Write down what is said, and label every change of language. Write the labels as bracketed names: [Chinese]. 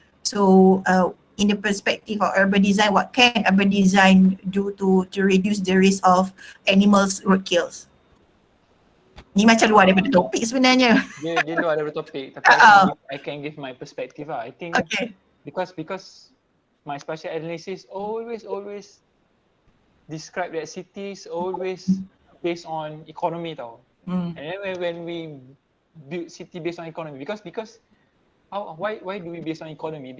[English] So in the perspective of urban design, what can urban design do to reduce the risk of animals roadkills? [Malay] Ni macam luar daripada topik sebenarnya. Dia luar daripada topik, tapi [English] I can give my perspective [Malay] lah. [English] I think because my spatial analysis always describe that cities always based on economy [Malay] tau. [English] And then when we build city based on economy, because why do we based on economy?